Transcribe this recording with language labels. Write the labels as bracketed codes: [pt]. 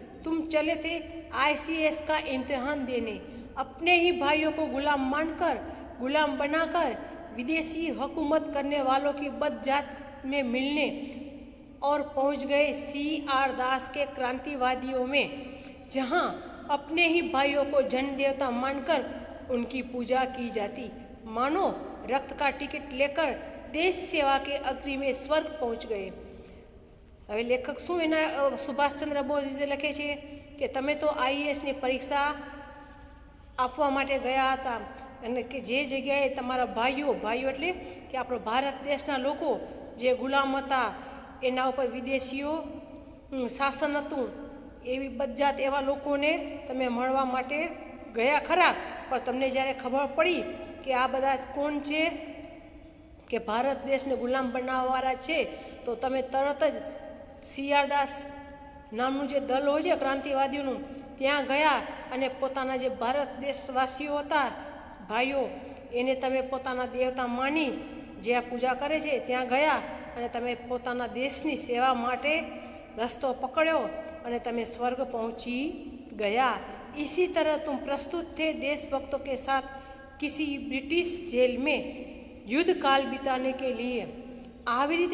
[hi] तुम चले थे ICS का इम्तिहान देने, अपने ही भाइयों को गुलाम मानकर, गुलाम बनाकर विदेशी हुकूमत करने वालों की बदजात में मिलने, और पहुंच गए CR दास के क्रांतिवादियों में, जहां अपने ही भाइयों को जन देवता मानकर उनकी पूजा की जाती। मानो रक्त का टिकट लेकर देश सेवा के अग्नि में स्वर्ग पहुंच गए। [gu] હવે લેખક શું એના સુભાષચંદ્ર બોઝ વિશે લખે છે કે તમે તો IASની પરીક્ષા આપવા માટે ગયા હતા અને કે જે જગ્યાએ તમારા ભાઈઓ એટલે કે આપણો ભારત દેશના લોકો જે ગુલામ હતા એના ઉપર વિદેશીઓ શાસન હતું, એવી બદજાત એવા લોકોને તમે મળવા માટે ગયા ખરા, પણ તમને જ્યારે ખબર પડી કે આ બધા કોણ છે, કે ભારત દેશને ગુલામ બનાવવાવાળા છે, તો તમે તરત જ CR દાસ નામનું જે દળ હોય છે ક્રાંતિવાદીઓનું ત્યાં ગયા અને પોતાના જે ભારત દેશવાસીઓ હતા ભાઈઓ એને તમે પોતાના દેવતા માની જ્યાં પૂજા કરે છે ત્યાં ગયા અને તમે પોતાના દેશની સેવા માટે રસ્તો પકડ્યો અને તમે સ્વર્ગ પહોંચી ગયા। [hi] इसी तरह तुम प्रस्तुत थे देशभक्तों के साथ किसी ब्रिटिश जेल में युद्ध काल बिताने के लिए। [gu] આવી રીતે